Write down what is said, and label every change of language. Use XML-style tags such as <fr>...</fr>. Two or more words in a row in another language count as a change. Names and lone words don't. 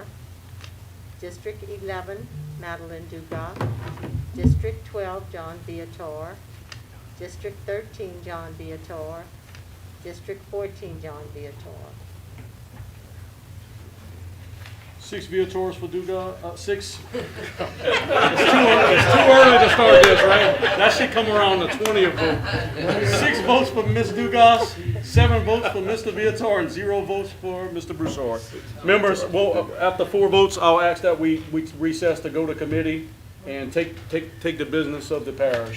<en>District 11, Madeline Dugas. District 12, John Viator. District 13, John Viator. District 14, John Viator. 6 Viators for Dugas, 6. It's too early to start this, right? That should come around the 20th vote. 6 votes for Ms. Dugas, 7 votes for Mr. Viator, and 0 votes for Mr. Broussard. Members, well, after 4 votes, I'll ask that we recess to go to committee and take the business of the parish.</en>